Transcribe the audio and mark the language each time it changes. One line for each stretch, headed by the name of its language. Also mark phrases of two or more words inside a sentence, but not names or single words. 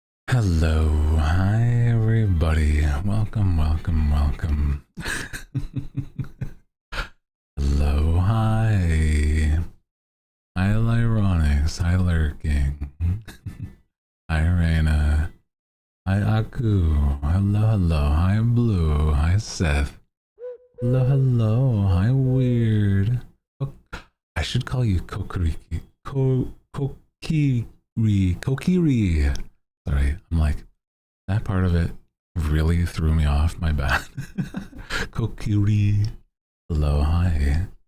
English: Hello, hi everybody. Welcome, welcome, welcome. Hello, hi. Hi, Lyronics. Hi, Lurking. Hi, Raina. Hi, Aku. Hello, hello. Hi, Blue. Hi, Seth. Hello, hello. Hi, Weird. I should call you Kokuriki. Kokiri. Sorry, I'm like, that part of it really threw me off. My bad. Kokiri. Hello, hi.